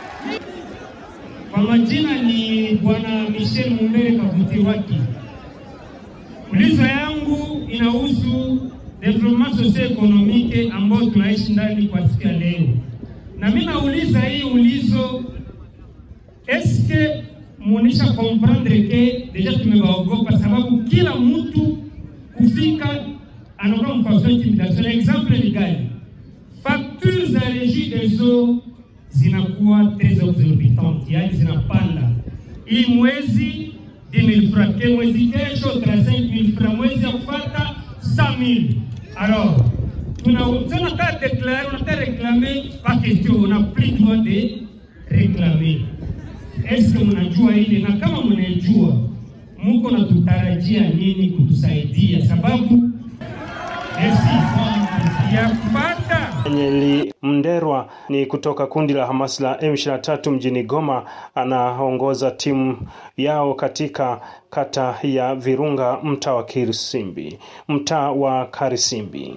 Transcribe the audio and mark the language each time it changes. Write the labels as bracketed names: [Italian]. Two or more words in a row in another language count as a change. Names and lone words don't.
[Swahili] Kwa majina ni Bwana Michel Mumbere Kavutiwaki. Ulizo yangu inahusu [French] development socio-economique [Swahili] ambao tunaishi ndani kwa siku ya leo. Na mimi nauliza hii ulizo, eske munisha [French] comprendre que deja [Swahili] tumebaogopa, sababu kila mtu kufika anakuwa mfano intimidation. Exemple ni gani? Factures za [French] régie des eaux [Swahili] zinakuwa [French] très exorbitantes, [Swahili] yani zinapanda. Hii mwezi 10,000 francs, mwezi kesho 35,000 francs, mwezi ya kufuata 100,000. [French] Alors, on a pas déclaré, on a réclamé, pas question, on n'a plus le droit de réclamer. [Swahili] Est-ce que mnajua hili? Na kama mnajua, Mungu anatutarajia nini kutusaidia? Sababu ya kupata Nyeli Mnderwa ni kutoka kundi la Hamas la M23 mjini Goma, anaongoza timu yao katika kata ya Virunga, mtaa wa Karisimbi.